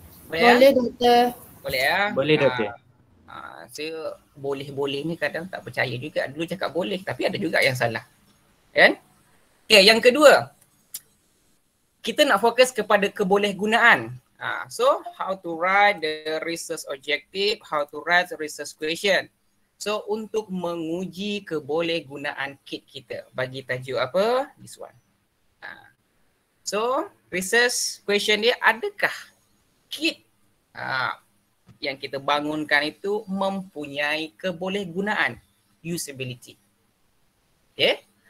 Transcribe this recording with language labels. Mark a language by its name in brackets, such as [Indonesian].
[Malay] Boleh doktor. Boleh ya? Boleh doktor. Saya boleh-boleh ni kadang tak percaya juga. Dulu cakap boleh tapi ada juga yang salah. Kan? Okay, yang kedua. Kita nak fokus kepada kebolehgunaan. [English] So, how to write the research objective, how to write the research question. [Malay] So, untuk menguji kebolehgunaan kit kita. Bagi tajuk apa? [English] This one. [Malay] So, research question dia, adakah kit yang kita bangunkan itu mempunyai kebolehgunaan, usability. Okay.